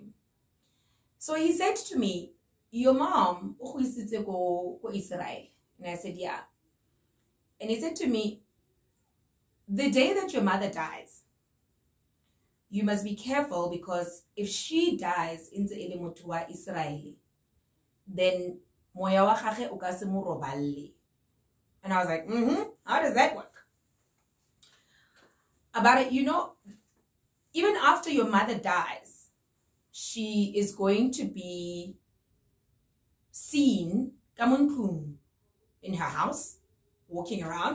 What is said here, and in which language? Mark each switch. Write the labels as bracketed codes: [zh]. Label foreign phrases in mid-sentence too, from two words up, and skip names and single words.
[en] So he said to me, your mom, go Israel? And I said, yeah. And he said to me, the day that your mother dies, you must be careful, because if she dies in the Elemutua Israeli, then [tn] moya wa gage o ka se mo roballe. [en] And I was like, how does that work? About it, you know, even after your mother dies, she is going to be seen in her house, walking around.